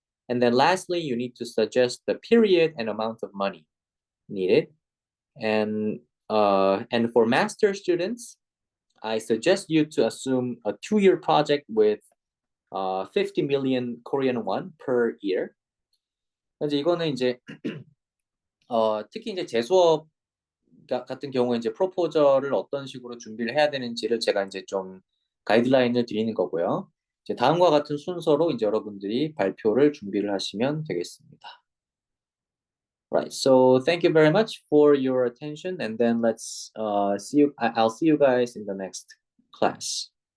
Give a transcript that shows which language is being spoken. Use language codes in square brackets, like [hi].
[en] And then lastly, you need to suggest the period and amount of money needed. And for master students, I suggest you to assume a 2-year project with 50 million Korean won per year. [ko] 그래서 이거는 이제 특히 이제 제 수업 같은 경우에 이제 프로포저를 어떤 식으로 준비를 해야 되는지를 제가 이제 좀 가이드라인을 드리는 거고요. 이제 다음과 같은 순서로 이제 여러분들이 발표를 준비를 하시면 되겠습니다. [en] Right. So thank you very much for your attention, and then let's see you. I'll see you guys in the next class.